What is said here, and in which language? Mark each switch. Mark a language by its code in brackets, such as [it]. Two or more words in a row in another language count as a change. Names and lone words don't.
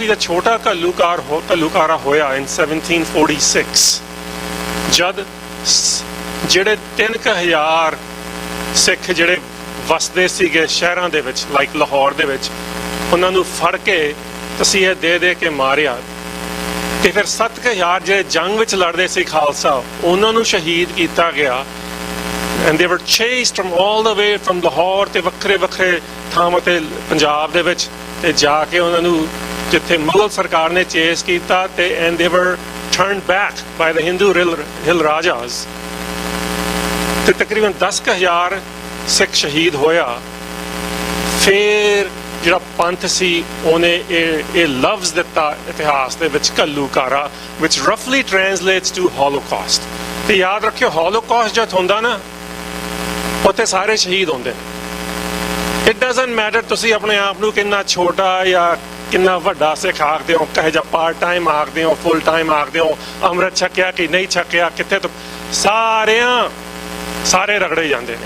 [pa] ਜਦ ਛੋਟਾ ਘੱਲੂਘਾਰਾ ਹੋਇਆ ਇਨ 1746, ਜਦ ਜਿਹੜੇ 3000 ਸਿੱਖ ਜਿਹੜੇ ਵਸਦੇ ਸੀਗੇ ਸ਼ਹਿਰਾਂ ਦੇ ਵਿੱਚ, ਲਾਈਕ ਲਾਹੌਰ ਦੇ ਵਿੱਚ, ਉਹਨਾਂ ਨੂੰ ਫੜ ਕੇ ਤਸੀਹੇ ਦੇ ਕੇ ਮਾਰਿਆ, ਤੇ ਫਿਰ 7000 ਜਿਹੜੇ ਜੰਗ ਵਿੱਚ ਲੜਦੇ ਸੀ ਖਾਲਸਾ, ਉਹਨਾਂ ਨੂੰ ਸ਼ਹੀਦ ਕੀਤਾ ਗਿਆ। [en] and they were chased from all the way from Lahore [pa] ਤੇ ਵੱਖਰੇ ਵੱਖਰੇ ਥਾਵਾਂ ਤੇ ਪੰਜਾਬ ਦੇ ਵਿੱਚ, ਤੇ ਜਾ ਕੇ ਉਹਨਾਂ ਨੂੰ ਜਿੱਥੇ ਮੁਗਲ ਸਰਕਾਰ ਨੇ ਚੇਸ ਕੀਤਾ, ਤੇ [en] and they were turned back by the Hindu hill rajas, [pa] ਤੇ ਤਕਰੀਬਨ 10,000 ਸਿੱਖ ਸ਼ਹੀਦ ਹੋਇਆ। ਫਿਰ ਜਿਹੜਾ ਪੰਥ ਸੀ ਉਹਨੇ ਇਹ ਲਫ਼ਜ਼ ਦਿੱਤਾ ਇਤਿਹਾਸ ਦੇ ਵਿੱਚ ਘੱਲੂਘਾਰਾ, [en] which roughly translates to holocaust। [pa] ਤੇ ਯਾਦ ਰੱਖਿਓ, holocaust ਜਦ ਹੁੰਦਾ ਨਾ, ਉੱਥੇ ਸਾਰੇ ਸ਼ਹੀਦ ਹੁੰਦੇ ਨੇ। [en] It doesn't matter [pa] ਤੁਸੀਂ ਆਪਣੇ ਆਪ ਨੂੰ ਕਿੰਨਾ ਛੋਟਾ ਜਾਂ ਕਿੰਨਾ ਵੱਡਾ ਸਿੱਖ ਆਖਦੇ ਹੋ, ਕਹੇ ਜਾਂ [en] part time [pa] ਆਖਦੇ ਹੋ, [en] full time [pa] ਆਖਦੇ ਹੋ, ਅੰਮ੍ਰਿਤ ਛਕਿਆ ਕਿ ਨਹੀਂ ਛਕਿਆ, ਕਿੱਥੇ ਤੋਂ ਸਾਰੇ ਰਗੜੇ ਜਾਂਦੇ ਨੇ।